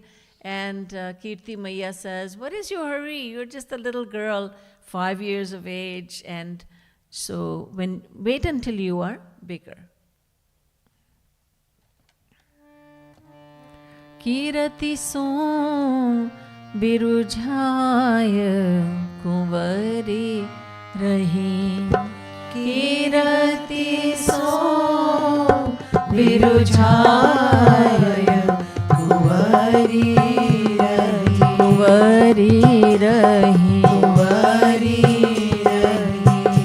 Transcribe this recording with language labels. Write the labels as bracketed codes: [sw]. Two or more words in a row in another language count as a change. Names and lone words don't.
[en] And Kirti Maiya says, what is your hurry? You're just a little girl, 5 years of age. And so wait until you are bigger. [bra] Kirati son birujhaya kunvari rahi. Kirati son birujhaya kunvari rahi. Kunvari rahi. Kunvari rahi.